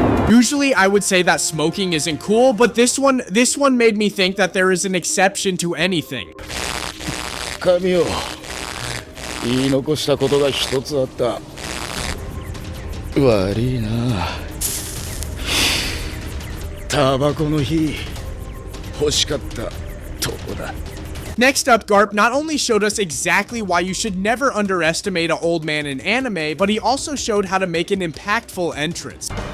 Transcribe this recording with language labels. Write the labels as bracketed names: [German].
[English] Usually I would say that smoking isn't cool, but this one made me think that there is an exception to anything. [Japanese] 言い残したことが一つあった。悪いな。タバコの火欲しかったとこだ。 [English] Next up, Garp not only showed us exactly why you should never underestimate an old man in anime, but he also showed how to make an impactful entrance.